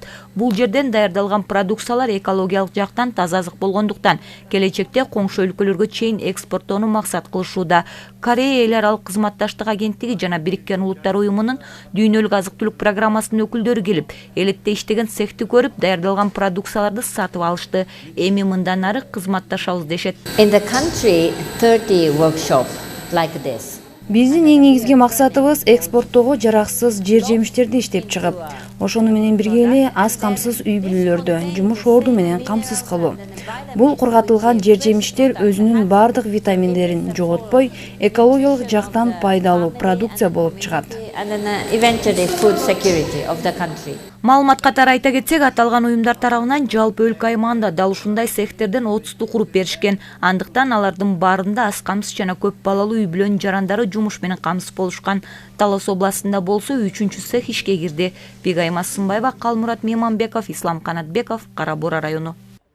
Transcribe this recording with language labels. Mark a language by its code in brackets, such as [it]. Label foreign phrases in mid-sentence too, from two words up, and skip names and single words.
[ky] Бул жерден даярдалган продукциялар экологиялык жактан таза азык болгондуктан келечекте коңшу өлкөлөргө чейин экспорттоону максат кылышууда. Корея эл аралык кызматташтык агенттиги жана Бириккен Улуттар уюмунун дүйнөлүк азык-түлүк программасынын өкүлдөрү келип, Элетте иштеген цехти көрүп, даярдалган продукцияларды сатып алышты. Эми мындан ары кызматташабыз дешет. [en] In the country 30 workshop like this. [ky] Биздин эң негизги максатыбыз экспорттоого жараксыз жер жемиштерди иштеп чыгып, ошону менен бирге эле аз камсыз үй бүлөлөрдө жумуш орду менен камсыз кылуу. Бул кургатылган жер жемиштер өзүнүн бардык витаминдерин жоготпой, экологиялык жактан пайдалуу продукция болуп чыгат. [en] And then eventually food security of the country. [ky] Маалымат катары айта кетсек, аталган уюмдар тарабынан жалпы өлкө аймагында дал ушундай цехтерден 30 куруп беришкен. Андыктан алардын баарында аз камсыз жана көп балалуу үй бүлөнүн жарандары жумуш менен камсыз болушкан. Талас областында болсо 3-чү цех ишке кирди. Бигайма Сымбаева, Калмурат Мейманбеков, Ислам Канатбеков, Кара Бура району.